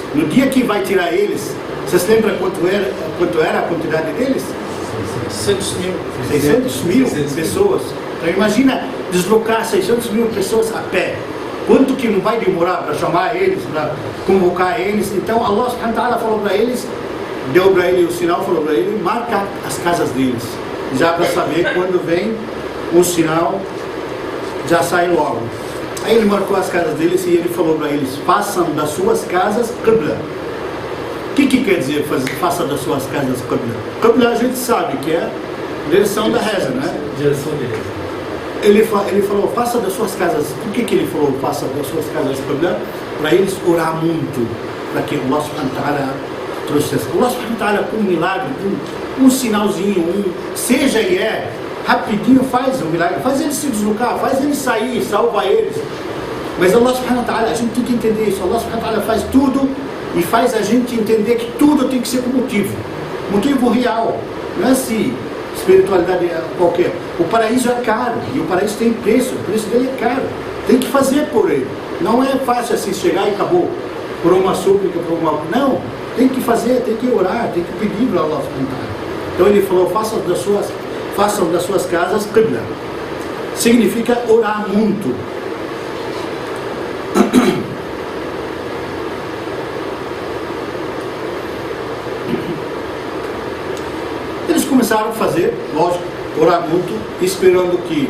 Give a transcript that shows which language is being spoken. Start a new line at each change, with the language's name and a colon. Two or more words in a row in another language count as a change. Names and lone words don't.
Portuguese: No dia que vai tirar eles, vocês lembram quanto era a quantidade deles? 600 mil pessoas. Então imagina deslocar 600 mil pessoas a pé. Quanto que não vai demorar para chamar eles, para convocar eles? Então
Arabic: الله سبحانه وتعالى
Portuguese: falou para eles, deu para ele o sinal, falou para ele, marca as casas deles, já para saber quando vem o sinal, já sai logo. Aí ele marcou as casas deles e ele falou para eles, façam das suas casas qibla. O que quer dizer faça das suas casas qibla? Qibla a gente sabe que é direção da reza, né? Direção deles. Ele falou, faça das suas casas. Por que ele falou, faça das suas casas qibla? Para eles orar muito, para que
Arabic: الله سبحانه وتعالى
Portuguese: trouxe isso.
Arabic: الله سبحانه وتعالى,
Portuguese: com um milagre, com um sinalzinho, seja e é, rapidinho faz o milagre, faz eles se deslocar, faz eles sair, salva eles. Mas
Arabic: الله سبحانه وتعالى,
Portuguese: a gente tem que entender isso.
Arabic: الله سبحانه وتعالى
Portuguese: faz tudo e faz a gente entender que tudo tem que ser com motivo real, não é assim, espiritualidade qualquer. O paraíso é caro e o paraíso tem preço, o preço dele é caro, tem que fazer por ele, não é fácil assim chegar e acabou, por uma súplica, por uma... não, tem que fazer, tem que orar, tem que pedir para
Arabic: الله سبحانه وتعالى.
Portuguese: Então ele falou, façam das suas casas qibla, significa orar muito. Eles começaram a fazer, lógico, orar muito, esperando que...